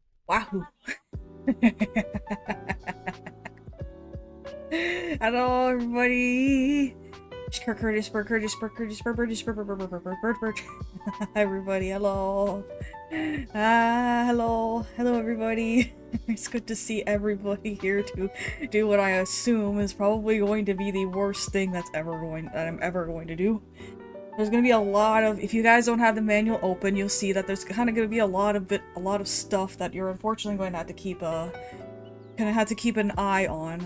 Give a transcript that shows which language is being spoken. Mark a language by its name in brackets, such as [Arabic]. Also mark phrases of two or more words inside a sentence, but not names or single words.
[English] Wahoo! Hello, everybody! Curtis, Burt, Curtis, Burt, Curtis, Burt, Curtis, Burt, Burt, Burt, Burt, Burt, Burt, Burt. Everybody, hello! Hello, everybody! It's good to see everybody here to do what I assume is probably going to be the worst thing that I'm ever going to do. There's gonna be a lot of, if you guys don't have the manual open, you'll see that there's kind of gonna be a lot of stuff that you're unfortunately going to have to keep an eye on.